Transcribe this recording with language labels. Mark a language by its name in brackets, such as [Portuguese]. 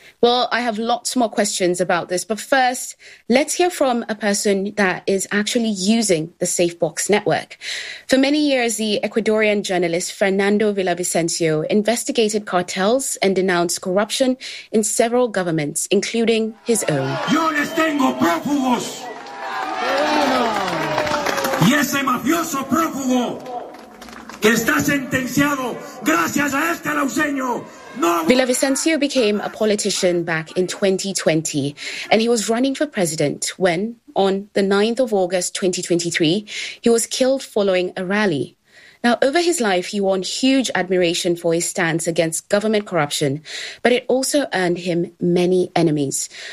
[English] Well, I have lots more questions about this. But first, let's hear from a person that is actually using the SafeBox network. For many years, the Ecuadorian journalist Fernando Villavicencio investigated cartels and denounced corruption in several governments, including his own. [Spanish] Yo les tengo prófugos. Ese mafioso prófugo que está sentenciado gracias a este lauseño. [English] Villavicencio became a politician back in 2020, and he was running for president when, on the 9th of August 2023, he was killed following a rally. Now, over his life, he won huge admiration for his stance against government corruption, but it also earned him many enemies.